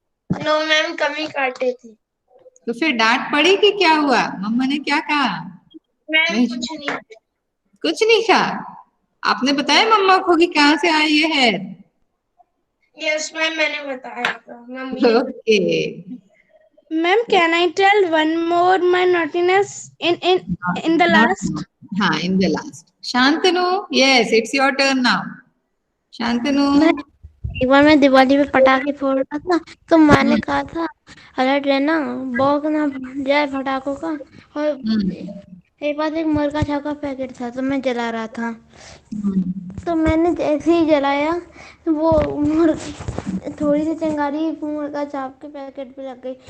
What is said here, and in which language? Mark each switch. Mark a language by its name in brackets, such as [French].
[Hindi] No ma'am, कम ही काटे थे। तो फिर डांट पड़ी कि क्या हुआ? मम्मा ने क्या कहा? मैम कुछ नहीं। कुछ नहीं कहा? आपने बताया मम्मा को कि कहाँ से आई ये है? यस मैम, मैंने बताया था mummy. Okay [English] Ma'am, can I tell one more my naughtiness in the last? हाँ, in the last. Shantanu, yes, it's your turn now. [Hindi] Shantanu. एक बार मैं दिवाली पे पटाखे फोड़ रहा था, तो माँ ने कहा था अलर्ट रहना, बॉक्स ना जाए पटाखों का। और एक बार एक मुर्गा छाप पैकेट था, तो मैं जला रहा था। तो मैंने जैसे ही जलाया, वो थोड़ी सी चिंगारी मुर्गा छाप के पैकेट पे लग गई।